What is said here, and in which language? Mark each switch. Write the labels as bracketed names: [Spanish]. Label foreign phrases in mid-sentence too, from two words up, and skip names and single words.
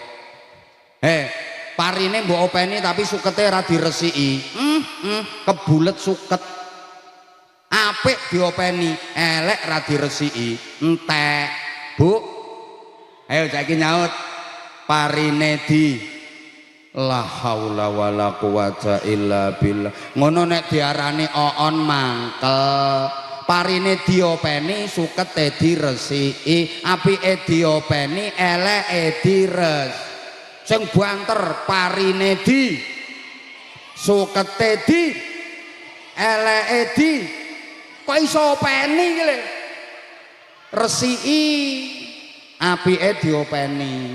[Javanese] Parine mbok openi tapi sukete ora diresiki. Kebulet suket. Apik diopeni, elek ora diresiki. Entek. Bu. Ayo saiki nyaut. Parine di [Arabic] لا حول ولا قوة إلا بالله. [Javanese] Ngono nek diarani oon mangkel, parine diopeni sukete diresiki apike diopeni eleke dires sing banter parine di sukete di eleke di kok iso openi iki lho resiki apike diopeni